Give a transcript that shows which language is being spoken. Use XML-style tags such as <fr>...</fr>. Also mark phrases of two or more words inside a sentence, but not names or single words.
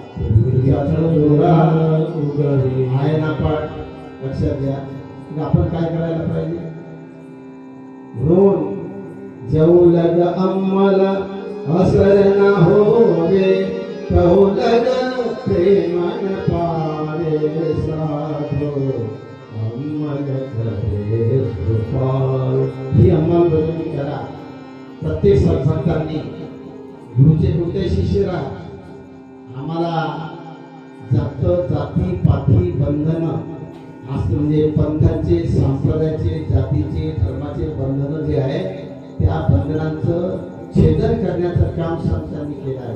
<mr>आहे ना पाठ लक्षात घ्या। आपण काय करायला पाहिजे?</mr> <hi>म्हणून जाऊ लग अंमल असर न होवे कहू लग प्रेमन पावे साधो अंमल करे कृपाल।</hi> <mr>ही अंमलबजावणी करा। प्रत्येक सत्संगांनी गुरुचे शिष्य राहा। आम्हाला जाती पाती बंधन असं म्हणजे पंथाचे, संप्रदायाचे, जातीचे, धर्माचे बंधन जे आहे त्या बंधनांचं छेदन करण्याचं काम संतांनी केलं आहे।</mr>